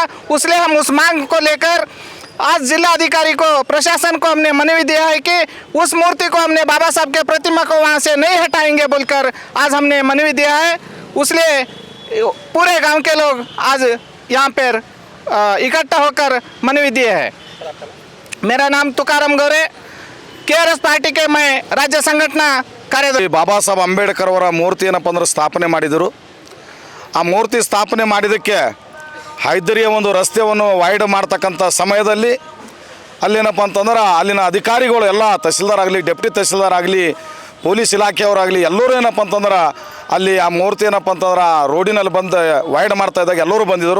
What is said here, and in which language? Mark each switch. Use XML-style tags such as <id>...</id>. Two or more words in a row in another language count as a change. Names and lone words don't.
<hi>इसलिए हम उस मांग को लेकर आज जिला अधिकारी को, प्रशासन को हमने मनवी दिया है कि उस मूर्ति को हमने बाबा साहब के प्रतिमा को वहां से नहीं हटाएंगे बोलकर आज हमने मनवी दिया है। इसलिए पूरे गांव के लोग आज यहाँ पर इकट्ठा होकर मनवी दिए हैं। मेरा नाम तुकाराम गौरे, KRS पार्टी के मैं राज्य संघटना ಕಾರ್ಯದರ್ಶಿ।</hi> <kn>ಬಾಬಾ ಸಾಹೇಬ್ ಅಂಬೇಡ್ಕರ್ ಅವರ ಮೂರ್ತಿ ಏನಪ್ಪ ಅಂದ್ರೆ ಸ್ಥಾಪನೆ ಮಾಡಿದರು। ಆ ಮೂರ್ತಿ ಸ್ಥಾಪನೆ ಮಾಡಿದ್ದಕ್ಕೆ ಹೈದರಿಯ ಒಂದು ರಸ್ತೆಯನ್ನು ವೈಡ್ ಮಾಡ್ತಕ್ಕಂಥ ಸಮಯದಲ್ಲಿ ಅಲ್ಲೇನಪ್ಪ ಅಂತಂದ್ರೆ ಅಲ್ಲಿನ ಅಧಿಕಾರಿಗಳು ಎಲ್ಲ ತಹಸೀಲ್ದಾರ್ ಆಗಲಿ, ಡೆಪ್ಟಿ ತಹಸೀಲ್ದಾರ್ ಆಗಲಿ, ಪೊಲೀಸ್ ಇಲಾಖೆಯವರಾಗಲಿ ಎಲ್ಲರೂ ಏನಪ್ಪ ಅಂತಂದ್ರೆ ಅಲ್ಲಿ ಆ ಮೂರ್ತಿ ಏನಪ್ಪ ಅಂತಂದ್ರೆ ರೋಡಿನಲ್ಲಿ ಬಂದು ವೈಡ್ ಮಾಡ್ತಾ ಇದ್ದಾಗ ಎಲ್ಲರೂ ಬಂದಿದ್ದರು।</kn>